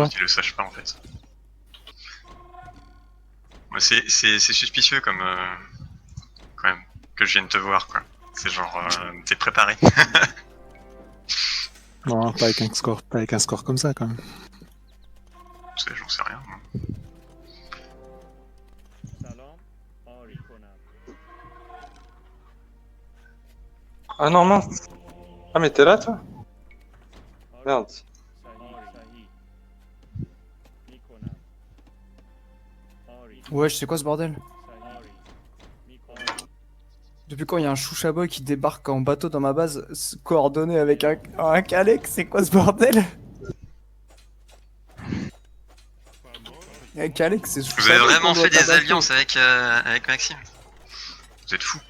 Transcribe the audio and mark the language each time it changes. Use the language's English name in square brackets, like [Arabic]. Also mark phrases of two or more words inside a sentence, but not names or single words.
[French] autres ils le sachent pas en fait. Ouais, c'est suspicieux comme... quand même, que je vienne te voir quoi. C'est genre... t'es préparé. Non, pas avec un score comme ça quand même. J'en sais rien. Moi. [Persian] سلام. آری کنم. [French] Ah non, mince. Ah, mais t'es là, toi? [Persian] آری. [French] Merde. [Persian] صحیح. صحیح. میکنم. آری. [French] Ouais, c'est quoi ce bordel? [Persian] صحیح. آری. میکنم. [French] Depuis quand il y a un chouchaboy qui débarque en bateau dans ma base, coordonné avec un Kalec? C'est quoi ce bordel? Avec Alex, c'est Vous avez vraiment fait des alliances avec Maxime. Vous êtes fous.